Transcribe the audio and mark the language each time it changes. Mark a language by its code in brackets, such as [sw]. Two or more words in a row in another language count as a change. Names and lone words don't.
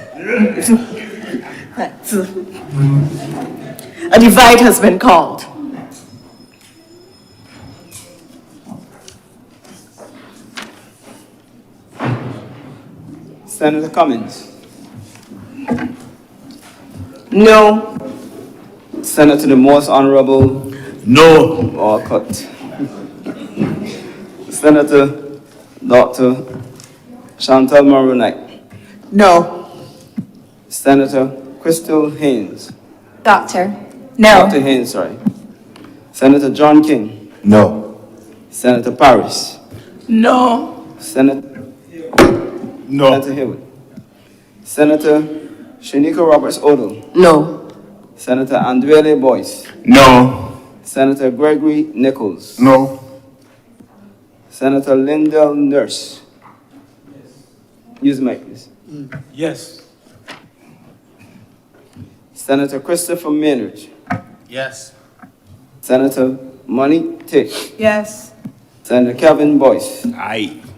[en] A divide has been called. Senator Cummins. No. Senator the Most Honourable. No. Walcott. Senator Dr. Chantal Maronite. No. Senator Crystal Haynes. Doctor. No. Dr. Haynes, sorry. Senator John King. No. Senator Paris. No. Senator No. Senator Hewitt. Senator Shanika Roberts Odell. No. Senator Andrele Boyce. No. Senator Gregory Nichols. No. Senator Lyndell Nurse. Use the mic, please. Yes. Senator Christopher Maynard. Yes. Senator Money Tick. Yes. Senator Kevin Boyce. Aye.